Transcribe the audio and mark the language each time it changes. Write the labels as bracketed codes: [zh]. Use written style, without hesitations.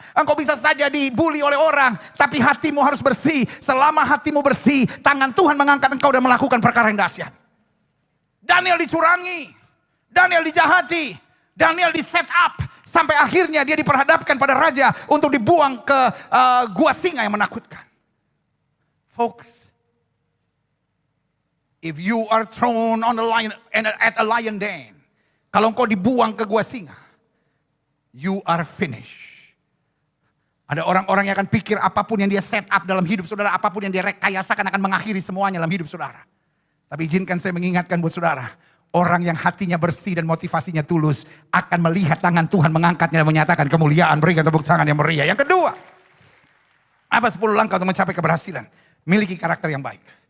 [id] Engkau bisa saja dibully oleh orang. Tapi hatimu harus bersih. Selama hatimu bersih, tangan Tuhan mengangkat engkau dan melakukan perkara yang dahsyat. Daniel dicurangi. Daniel dijahati. Daniel di set up. Sampai akhirnya dia diperhadapkan pada raja untuk dibuang ke gua singa yang menakutkan. [en] Folks, if you are thrown on the lion at a lion den, [id] kalau engkau dibuang ke gua singa, [en] you are finished. [id] Ada orang-orang yang akan pikir apapun yang dia set up dalam hidup saudara, apapun yang dia rekayasakan akan mengakhiri semuanya dalam hidup saudara. Tapi izinkan saya mengingatkan buat saudara, orang yang hatinya bersih dan motivasinya tulus akan melihat tangan Tuhan mengangkatnya dan menyatakan kemuliaan. Berikan tepuk tangan yang meriah. Yang kedua, apa 10 langkah untuk mencapai keberhasilan? Miliki karakter yang baik.